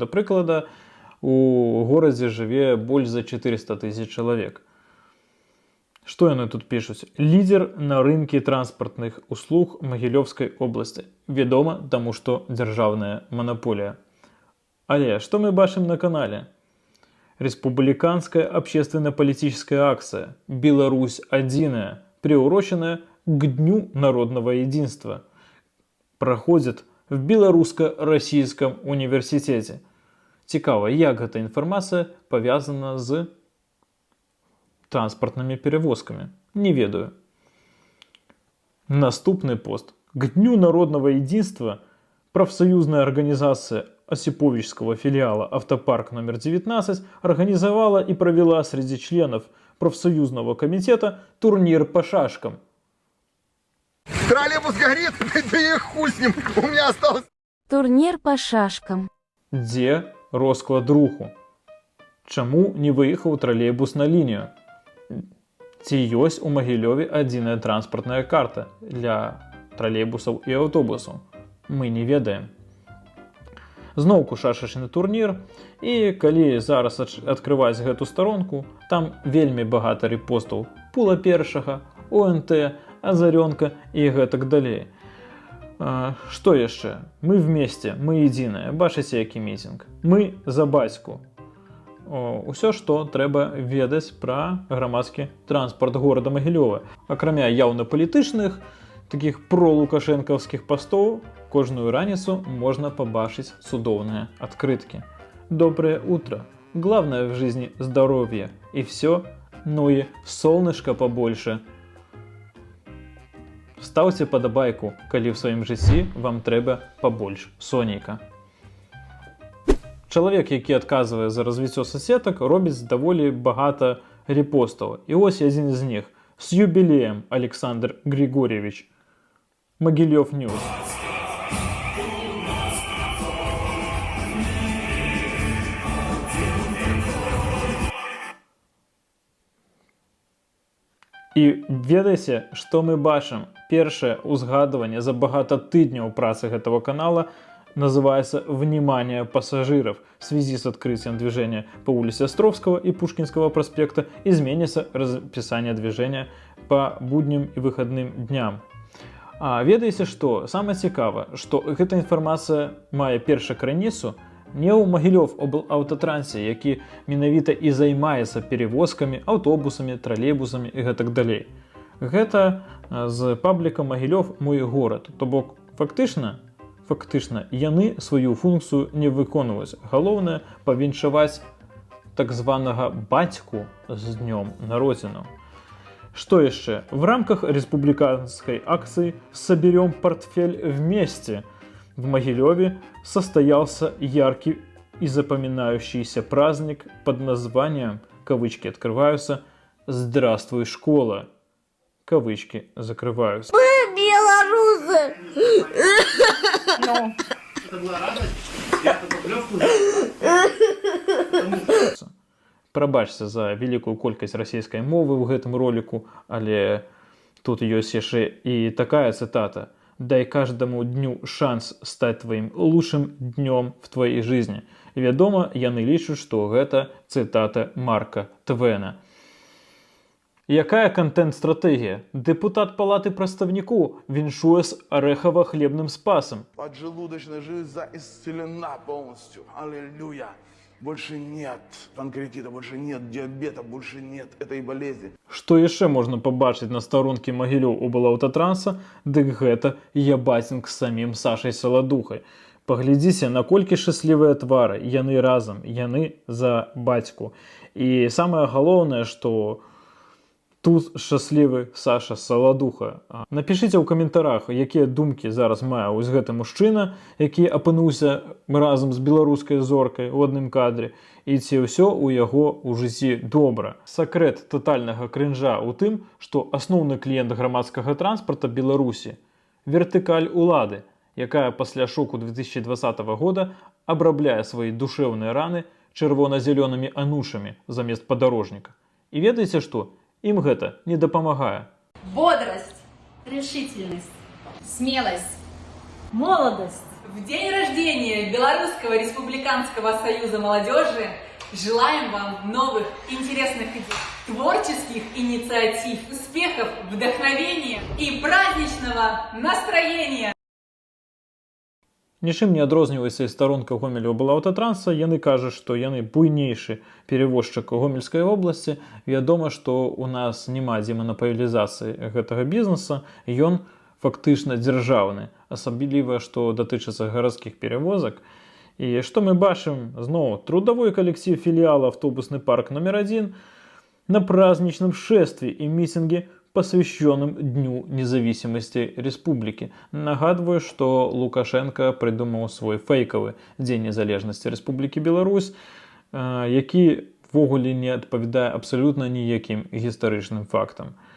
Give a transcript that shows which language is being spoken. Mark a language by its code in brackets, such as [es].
[be] Да прыклада, у горадзе жыве больш за 400 000 чалавек. Што яны тут пішуць? Лідер на рынке транспартных услуг Магілёўскай обласці. Вядома, таму што дзяржаўная манаполія. Але што мы бачым на канале? [ru] Республиканская общественно-политическая акция «Беларусь одиная», приуроченная к Дню народного единства, проходит в Белорусско-Российском университете. [be] Цікава, як гэта інфармацыя павязана з транспартнымі перевозкамі. Не ведаю. Наступны пост. [ru] К Дню народного единства профсоюзная организация Осиповичского филиала «Автопарк номер 19» организовала и провела среди членов профсоюзного комитета турнир по шашкам. Троллейбус горит, да и хуй с ним, у меня осталось... [be] Турнір по шашкам. Дзе розклад руху? Чаму не выехаў тралейбус на лінію? Ці ёсць у Магілёве адзіная транспартная карта для тралейбусаў і аўтобусаў? Мы не ведаем. Зноўку шашачны турнір, і калі зараз адкрываць гэту старонку, там вельмі багата рэпостаў Пула Першага, ОНТ, Азарёнка і гэтак далей. Што яшчэ? [ru] Мы вместе, мы единое. [be] Бачыце, які мітинг. Мы за бацьку. Усё, што трэба ведаць пра грамадскі транспарт горада Магілёва. Акрамя яўна палітычных, такіх пролукашэнкаўскіх пастоў, кожную раніцу можна пабачыць цудоўныя адкрыткі. [ru] Доброе утро. Главное в жизни здоровье. И все, ну и солнышко побольше. [be] Ставьте падабайку, калі в сваім жыцці вам трэба побольш сонейка. Чалавек, які адказвае за развіццё соцсетак, робіць даволі багата рэпостаў. І ось адзін з них. [ru] С юбилеем, Александр Григорьевич. Могилев Ньюс. [be] І ведаеце, што мы бачым? Першае ўзгадванне за багата тыдняў працы гэтага канала [ru] называется «Внимание пассажиров» в связи с открытием движения по улице Островского и Пушкинского проспекта изменится расписание движения по будням и выходным дням. [be] А ведаеце што? Самае цікава, што гэта інфармацыя мае першую крыніцу не ў Магілёв облаўтотрансе, які менавіта і займаецца перевозкамі, аўтобусамі, тралейбусамі і гэтак далей. Гэта з пабліка Магілёв мой горад. То бок фактычна яны сваю функцыю не выконваюць. Галоўнае павіншаваць так званага бацьку з днём народзінаў. [ru] Что еще? В рамках республиканской акции «Соберем портфель вместе» в Могилеве состоялся яркий и запоминающийся праздник под названием, кавычки открываются, «Здравствуй, школа», кавычки закрываются. Мы белорусы! Ну, это была радость, я эту поклёвку [be] Прабачце за вялікую колькасць расійскай мовы ў гэтым роліку, але тут ёсць яшчэ і такая цытата. [ru] дай каждому дню шанс стать твоим лучшим днем в твоей жизни. [be] Вядома, яны лічаць, што гэта цытата Марка Твена. Якая контент-стратегія? Депутат Палаты прадстаўнікоў віншуе з арэхава-хлебным спасам. [ru] Поджелудочная железа исцелена полностью. Аллилуйя. Больше нет панкреатита, больше нет диабета, больше нет этой болезни. [be] Што яшчэ можна пабачыць на старонкі Магілёў облаўтатранса, дык гэта ябацінг з самім Сашай Саладухай. Паглядзіце, наколькі шчаслівыя твары, яны разам, яны за бацьку. І самае галоўнае, што тут шчаслівы Саша Саладуха. Напішыце ў каментарах, якія думкі зараз мае вось гэты мужчына, які апынуўся разам з беларускай зоркай у адным кадры, і ці ўсё ў яго ў жыцці добра. Сакрэт татальнага крынжа ў тым, што асноўны кліент грамадскага транспарта Беларусі – вертыкаль улады, якая пасля шоку 2020 года абрабляе свае душэўныя раны чырвона-зялёнымі анушамі замест падарожніка. І ведаеце што? Им гэта не дапамагае. [ru] Бодрость, решительность, смелость, молодость. В день рождения Белорусского республиканского союза молодежи желаем вам новых интересных идей, творческих инициатив, успехов, вдохновения и праздничного настроения. [be] Нічым не адрозніваецца і старонка Гомеля облаўтатранса, яны кажуць, што яны буйнейшы перевозчык Гомельскай обласці. Вядома, што у нас няма деманапалізацыі гэтага бізнеса, ён фактычна дзяржаўны, асабліва, што датычыцца гарадскіх перевозак. І што мы бачым? [ru] Зноў, трудовой калектив філіала автобусны парк номер 1 на праздничном шествии и митинге, посвященном Дню независимости республики. Нагадываю, что Лукашенко придумал свой фейковый День незалежности Республики Беларусь, [be] який ввогуле не адпавядае абсолютно ніяким гістарычным фактам.